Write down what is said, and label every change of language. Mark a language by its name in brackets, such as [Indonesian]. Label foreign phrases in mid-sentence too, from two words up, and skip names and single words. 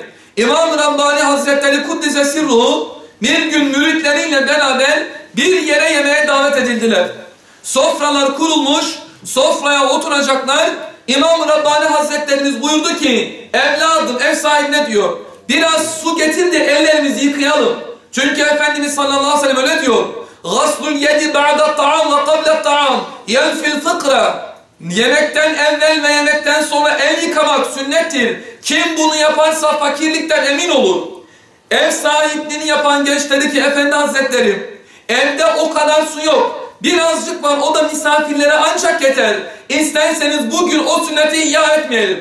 [Turkish] İmam-ı Rabbani Hazretleri [Arabic] قدس سره [Turkish] bir gün müritleriyle beraber bir yere yemeğe davet edildiler. Sofralar kurulmuş, sofraya oturacaklar. İmam-ı Rabbani Hazretlerimiz buyurdu ki evladım, ev sahibine diyor, biraz su getir de ellerimizi yıkayalım. Çünkü Efendimiz [Arabic] صلى الله عليه وسلم [Turkish] öyle diyor. [Arabic] غَسْلُ الْيَدِ بَعْدَ الطَّعَامِ وَقَبْلَ الطَّعَامِ يَنْفِ الْفِقْرَ [Turkish] Yemekten evvel ve yemekten sonra el yıkamak sünnettir. Kim bunu yaparsa fakirlikten emin olur. Ev sahipliğini yapan genç dedi ki Efendi Hazretleri evde o kadar su yok. Birazcık var, o da misafirlere ancak yeter. İsterseniz bugün o sünneti ihya etmeyelim.